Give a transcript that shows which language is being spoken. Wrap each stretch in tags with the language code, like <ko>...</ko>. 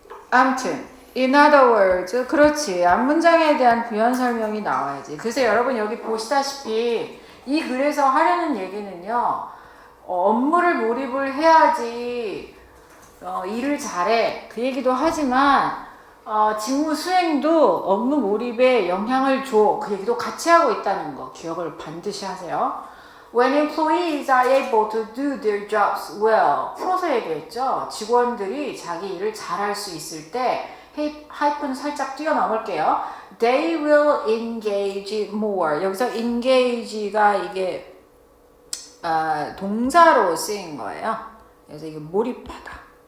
<ko>아무튼</ko> <en>in other words,</en> <ko>그렇지. 앞문장에 대한 부연 설명이 나와야지. 그래서 여러분 여기 보시다시피 이 글에서 하려는 얘기는요. 업무를 몰입을 해야지 일을 잘해. 그 얘기도 하지만 직무 수행도 업무 몰입에 영향을 줘. 그 얘기도 같이 하고 있다는 거 기억을 반드시 하세요.</ko> <en>When employees are able to do their jobs well.</en> <ko>풀어서 얘기했죠. 직원들이 자기 일을 잘할 수 있을 때 하이픈 살짝 뛰어넘을게요.</ko> <en>They will engage more.</en> <ko>여기서 engage가 이게 동사로 쓰인 거예요. 그래서 이게 몰입하다.</ko>